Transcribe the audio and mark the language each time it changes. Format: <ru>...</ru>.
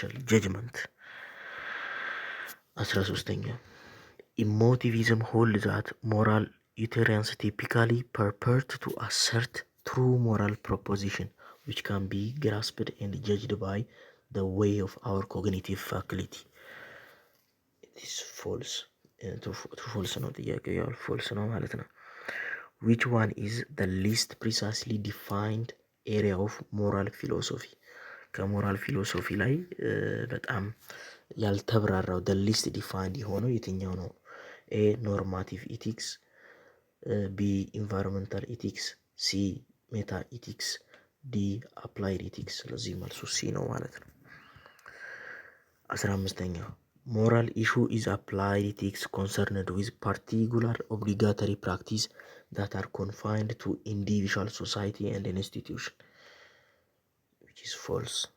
<en>ጀጅመንት። 13ኛ ኢሞቲቪዝም ሆልድ ዛት ሞራል ዩቴሪያንስ ቲፒካሊ purport to assert true moral proposition which can be grasped and judged by the way of our cognitive faculty. It is false. false</en> <am>ነው ጥያቄው፣ ያው false ነው ማለት ነው።</am> <en>which one is the least precisely defined area of moral philosophy?</en> <am>ከሞራል ፊሎሶፊ ላይ በጣም ያልተብራራው</am> <en>the least defined</en> <am>የሆነው የትኛው ነው?</am> <en>ኤ ኖርማቲቭ ኢቲክስ፣ ቢ ኢንቫይሮንመንታል ኢቲክስ፣ ሲ ሜታ ኢቲክስ፣ ዲ አፕላይድ ኢቲክስ።</en> <am>ስለዚህ መልሱ ሲ ነው ማለት ነው።</am> <en>15ኛ ሞራል ኢሹ ኢዝ አፕላይድ ኢቲክስ ኮንሰርንድ ዊዝ ፓርቲኩላር ኦብሊጋተሪ ፕራክቲስ that are confined to individual society and institution, which is false.</en>